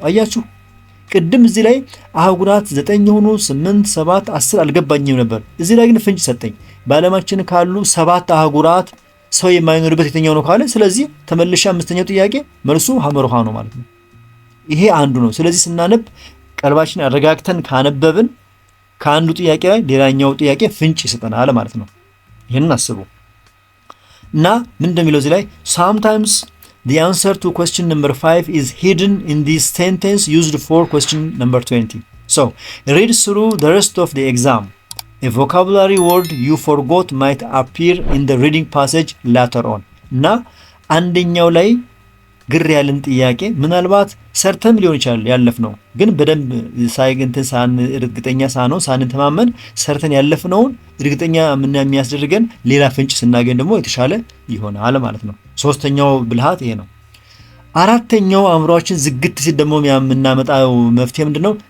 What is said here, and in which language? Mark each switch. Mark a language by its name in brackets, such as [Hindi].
[Amharic] አያችሁ፣ ቅድም እዚህ ላይ አህጉራት 9 ሆኑ 8 7 10 አልገባኝም ነበር። እዚህ ላይ ግን ፍንጭ ሰጠኝ። በዓለማችን ካሉ 7 አህጉራት ሰው የማይኖርበት የትኛው ነው ካለ፣ ስለዚህ ተመልሼ 5ኛው ጥያቄ መልሱ ሐመሩሃ ነው ማለት ነው። ይሄ አንዱ ነው። ስለዚህ ስናነብ ቀልባችን አረጋግተን ካነበብን ከአንዱ ጥያቄ ላይ ሌላኛው ጥያቄ ፍንጭ ይሰጠናል ማለት ነው። ይሄንን አስቡ እና ምን እንደሚለው እዚህ ላይ [English] sometimes the answer to question number 5 is hidden in this sentence used for question number 20. So read through the rest of the exam. A vocabulary word you forgot might appear in the reading passage later on. [Amharic] እና አንደኛው ላይ ግር ያለን ጥያቄ ምናልባት ሰርተም ሊሆን ይችላል ያለፍነው፣ ግን በደንብ ሳይገንተን እርግጠኛ ሳንተማመን ሰርተን ያለፍነውን እርግጠኛ ምን የሚያስደርገን ሌላ ፍንጭ ስናገኝ ደግሞ የተሻለ ይሆናል ማለት ነው። ሶስተኛው ብልሃት ይሄ ነው። አራተኛው አእምሮአችን ዝግት ሲል ደግሞ የምናመጣው መፍትሄ ምንድነው?